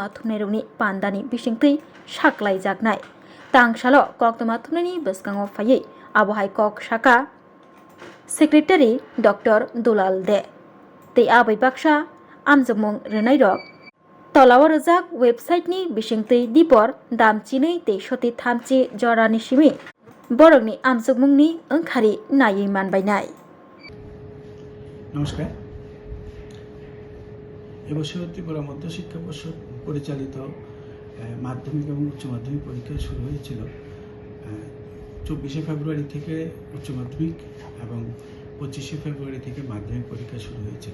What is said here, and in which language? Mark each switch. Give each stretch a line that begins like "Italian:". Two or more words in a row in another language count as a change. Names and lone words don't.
Bodo: थुमनायरौनि पान्दानि बिसिंतै साख्लाय जागनाय तांसाल कक्तमा थुमनायनि बिस्कंआव फायै आबहाय कक शाखा सेक्रेटारि डक्टर दुलाल दे तै आबै बाक्सा आमजोगमुं रोनाय रक तलाव रजाक वेबसाइटनि बिसिंतै दिपर दामचिनै तै सति थामचि जरानि सिमि बरकनि आमजोगमुंनि ओंखारि नायै मानबायनाय। नमस्कार।
Bangla: এবছর ত্রিপুরা মধ্যশিক্ষা পর্ষদ পরিচালিত মাধ্যমিক এবং উচ্চ মাধ্যমিক পরীক্ষা শুরু হয়েছিল 24শে ফেব্রুয়ারি থেকে উচ্চ মাধ্যমিক এবং 25শে ফেব্রুয়ারি থেকে মাধ্যমিক পরীক্ষা শুরু হয়েছিল।